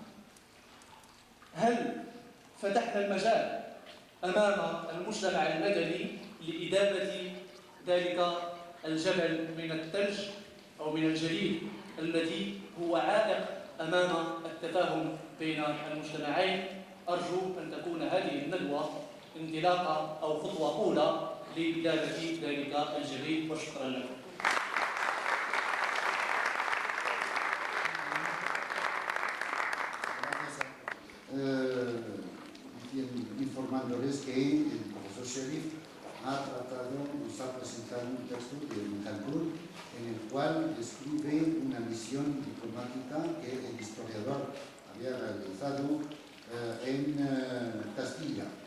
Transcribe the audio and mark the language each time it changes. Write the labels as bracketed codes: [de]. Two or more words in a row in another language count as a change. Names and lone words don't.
[ar] هل فتحنا المجال أمام المجتمع المدني لإدامة ذلك الجبل من الثلج أو من الجليد الذي هو عائق أمام التفاهم بين المجتمعين؟ أرجو أن تكون هذه الندوة انطلاقة أو خطوة أولى لإدامة ذلك الجليد، وشكرا لكم. [es] Informándoles que el profesor Sherif nos ha presentado un texto de Khaldoun en el cual describe una misión diplomática que el historiador había realizado en Castilla